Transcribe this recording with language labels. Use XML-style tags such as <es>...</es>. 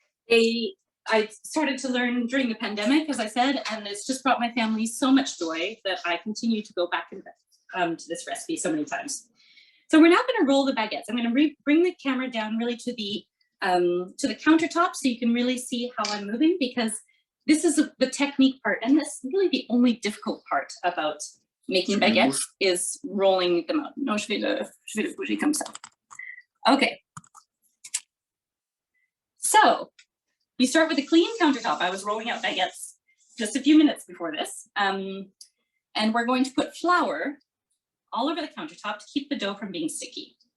<en>I started to learn during the pandemic, as I said, and it's just brought my family so much joy that I continue to go back to this recipe so many times. So we're now going to roll the baguettes. I'm going to bring the camera down really to the countertop so you can really see how I'm moving, because this is the technique part, and that's really the only difficult part about making baguettes is rolling them out.</en> <fr>No, je vais le bouger comme ça.</fr> <en>Okay. So you start with a clean countertop. I was rolling out baguettes just a few minutes before this. And we're going to put flour all over the countertop to keep the dough from being sticky.</en>